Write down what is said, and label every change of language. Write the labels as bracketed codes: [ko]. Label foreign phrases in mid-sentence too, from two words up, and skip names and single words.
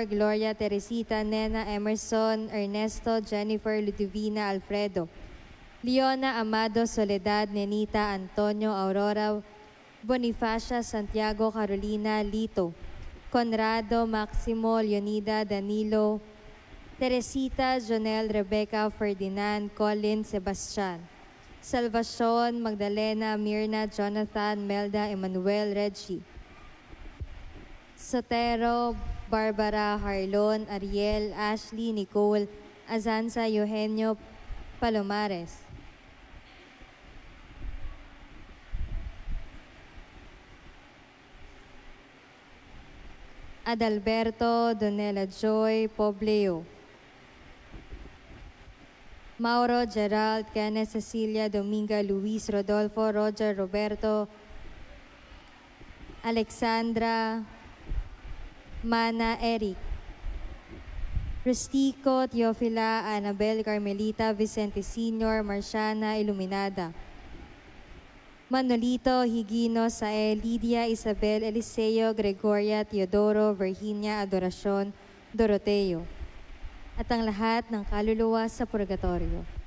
[tl] Gloria, Teresita, Nena, Emerson, Ernesto, Jennifer, Ludivina, Alfredo, Leona, Amado, Soledad, Nenita, Antonio, Aurora, Bonifacia, Santiago, Carolina, Lito, Conrado, Maximo, Leonida, Danilo, Teresita, Jonel, Rebecca, Ferdinand, Colin, Sebastian, Salvacion, Magdalena, Mirna, Jonathan, Melda, Emmanuel, Reggie, Sotero, Barbara, Harlon, Ariel, Ashley, Nicole, Azanza, Eugenio, Palomares, Adalberto, Donella Joy, Pobleo, Mauro, Gerald, Kenneth, Cecilia, Dominga, Luis, Rodolfo, Roger, Roberto, Alexandra, Mana, Eric, Rustico, Teofila, Annabel, Carmelita, Vicente Sr., Marciana, Iluminada, Manolito, Higino, Sae, Lydia, Isabel, Eliseo, Gregoria, Teodoro, Virginia, Adoracion, Doroteo, at ang lahat ng kaluluwa sa purgatorio.